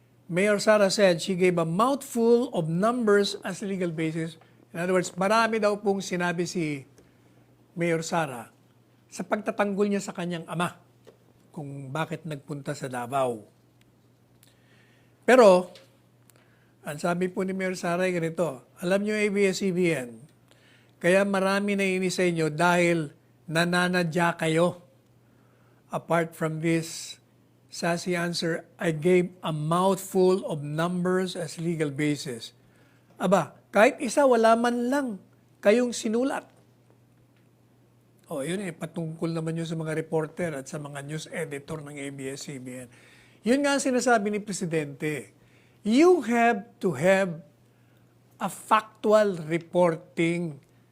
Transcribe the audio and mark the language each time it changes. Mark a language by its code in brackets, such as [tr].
[en] Mayor Sara said she gave a mouthful of numbers as legal basis. In other words, [tl] marami daw pong sinabi si Mayor Sara sa pagtatanggol niya sa kanyang ama kung bakit nagpunta sa Davao. Pero, ang sabi po ni Mayor Sara ay ganito, alam niyo ABS-CBN, kaya marami na inis sa inyo dahil nananadya kayo. [en] Apart from this sassy answer, I gave a mouthful of numbers as legal basis. [tl] Aba, kahit isa wala man lang kayong sinulat. O yun patungkol naman yun sa mga reporter at sa mga news editor ng ABS-CBN. Yun nga ang sinasabi ni Presidente. [en] You have to have a factual reporting.